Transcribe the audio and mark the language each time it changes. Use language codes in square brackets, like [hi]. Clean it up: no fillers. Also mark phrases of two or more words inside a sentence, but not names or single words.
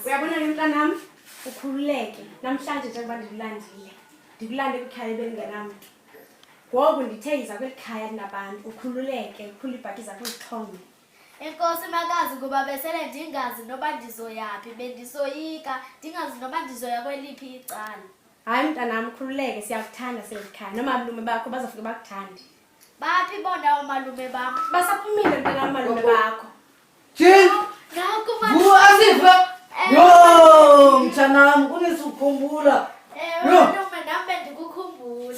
[xh] Uyabona ke mntanami, ukhululeke. Namhlanje njengoba ndikulandile. Ndikulande ekhaya bengenamuntu. Ngoku ndithe yiza kwelikhaya linabantu, ukhululeke, ukhule ibhaki zakho zixhome. Enkosi makazi kuba besele ndingazi noba ndizoyaphi, bendisoyika, ndingazi noba ndizoya kweliphi icala. Hayi mntanami, ukhululeke, siyakuthanda selikhaya. Nomalume bakho bazofika bakuthande. Baphi bona omalume bam? Basaphumile mntanami malume bakho. Jin! Naku Asifa! Yo, mtanami, kunisukhumbula. malume nami bendikukhumbula.